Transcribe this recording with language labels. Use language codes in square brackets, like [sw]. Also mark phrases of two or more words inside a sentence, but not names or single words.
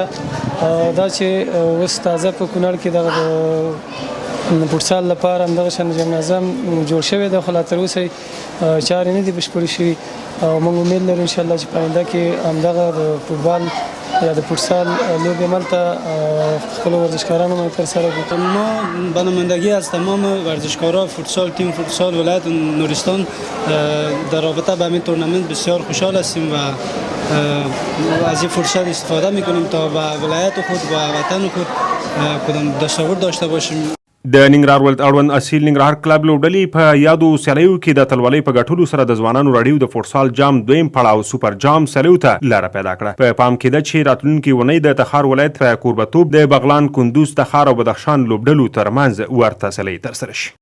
[ps] دا چې اوس تازه په کونړ کې دغه فوټسال لپاره همدغه شان جمنازم جوړ شوی دی، خو لا تر اوسه چارې نه دي بشپړې شوي او موږ امید لرو انشاءالله چې په آینده کې همدغه د فوټبال یا د فوتسال لوبی ملتا خپل ورزشکارانو من ترسره بود. [fa] ما به نمایندگی از تمام ورزشکاران فوتسال، تیم فوتسال ولایت نورستان در رابطه به همین تورنمنت بسیار خوشحال هستیم و از این فرصت استفاده میکنیم تا به ولایت خود و وطن خود کدام دستاورد داشته باشیم. [ps] د ننګرهار ولایت اړوند اصیل ننګرهار کلب لوبډلې په یادو سیالیو کې د اتلولۍ په ګټلو سره د ځوانانو راډیو د فوټسال جام دویم پړاو سوپر جام سیالیو ته لاره پیدا کړه. په پام کې ده چې راتلونکي اونۍ د تخار ولایت په کوربهتوب د بغلان، کندوز، تخار او بدخشان لوبډلو ترمنځ ورته سیالۍ ترسره شي.